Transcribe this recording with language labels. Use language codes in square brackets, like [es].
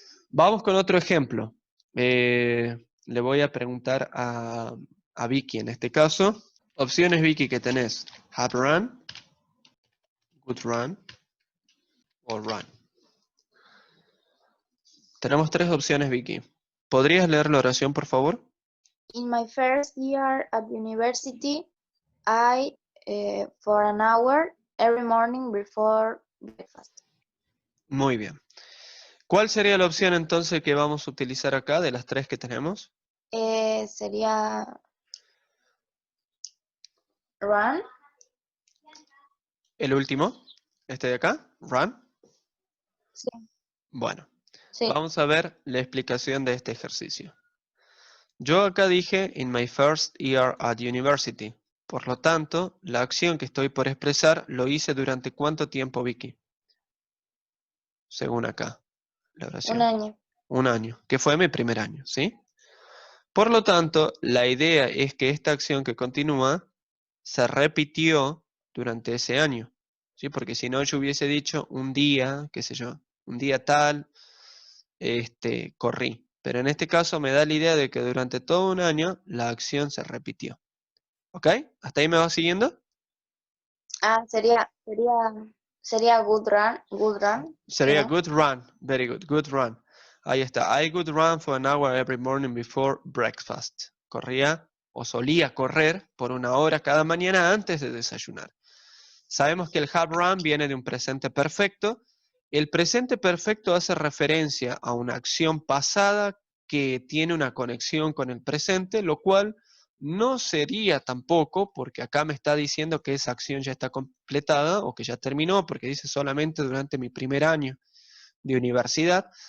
[es] Vamos con otro ejemplo. Le voy a preguntar a Vicky en este caso. Opciones, Vicky, que tenés. Have run, would run, o run. Tenemos tres opciones, Vicky. ¿Podrías leer la oración, por favor? [en] In my first year at university, I, for an hour every morning before breakfast. [es] Muy bien. ¿Cuál sería la opción entonces que vamos a utilizar acá de las tres que tenemos? Sería run. El último, este de acá, run. Sí, Bueno, sí. vamos a ver la explicación de este ejercicio. Yo acá dije in my first year at university. Por lo tanto, la acción que estoy por expresar lo hice durante ¿cuánto tiempo, Vicky? Según acá, la oración. Un año. Un año, que fue mi primer año, ¿sí? Por lo tanto, la idea es que esta acción que continúa se repitió durante ese año, ¿sí? Porque si no, yo hubiese dicho un día, qué sé yo, un día tal, corrí. Pero en este caso me da la idea de que durante todo un año la acción se repitió. ¿Ok? ¿Hasta ahí me va siguiendo? Ah, sería good run, good run. Sería ¿no? [en] good run. Very good. Good run. [es] Ahí está. [en] I would run for an hour every morning before breakfast. [es] Corría o solía correr por una hora cada mañana antes de desayunar. Sabemos que el have run viene de un presente perfecto. El presente perfecto hace referencia a una acción pasada que tiene una conexión con el presente, lo cual no sería tampoco, porque acá me está diciendo que esa acción ya está completada o que ya terminó, porque dice solamente durante mi primer año de universidad.